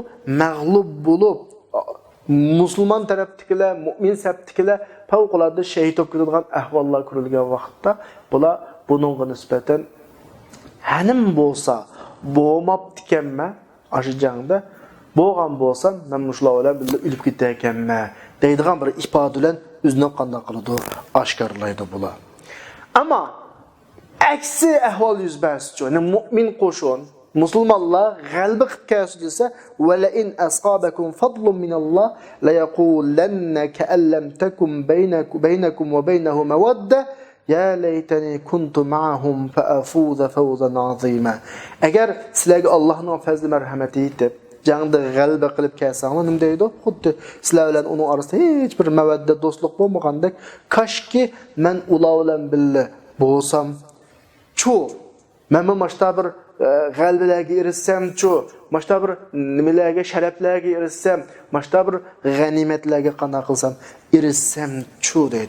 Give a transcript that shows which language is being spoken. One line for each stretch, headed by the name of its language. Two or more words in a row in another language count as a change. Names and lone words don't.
Uzbek: Mag'lub bo'lib musulmon tarafdagilar, mu'min safdagilar favqulodda shahid bo'lib ketadigan ahvollar ko'rilgan vaqtda bular buningga nisbatan hanim bo'lsa, bo'lmabdi ekanmi, ashi jangda bo'lgan bo'lsam, men mushular bilan birga o'lib ketay ekanman deydigan bir ifoda bilan o'zini qanday qiladi, oshkorlaydi bular. Ammo aksi ahvol yuz bersa, ya'ni mu'min qo'shin musulmonlar g'alaba qilib kelsa desa,
Arabic: "ولئن أصابكم فضل من الله ليقولن كأن لم تكن بينكم وبينه مودة يا ليتني كنت معهم فأفوز فوزا عظيما."
Uzbek: Agar sizlarga Allohning fazli marhamati yetib jangda g'alaba qilib kelsanglar, nima deydi? Xuddi sizlar bilan uning orasida hech bir mawadda, do'stlik bo'lmagandek, kashki men ular bilan birga bo'lsam, chu men mashta bir g'albalarga erishsam, chu mashta bir nimalarga, sharaflarga erishsam, mashta bir g'animatlarga qanday qilsam, erishsam chu deydi.